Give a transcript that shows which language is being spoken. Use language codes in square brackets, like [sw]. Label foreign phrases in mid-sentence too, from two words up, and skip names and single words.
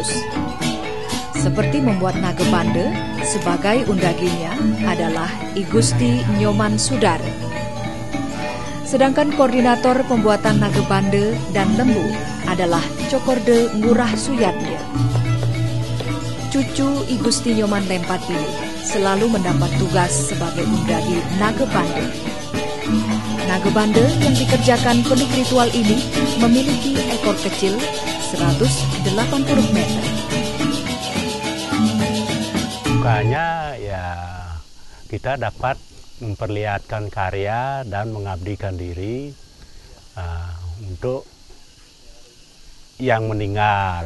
[id] Seperti membuat naga bande, sebagai undaginya adalah I Gusti Nyoman Sudar. Sedangkan koordinator pembuatan naga bande dan lembu adalah Cokorde Ngurah Suyatnya. Cucu I Gusti Nyoman Lempat ini selalu mendapat tugas sebagai undagi naga bande. Naga bande yang dikerjakan penuh ritual ini memiliki ekor kecil 180 meter. Dukanya ya kita dapat memperlihatkan karya dan mengabdikan diri untuk yang meninggal.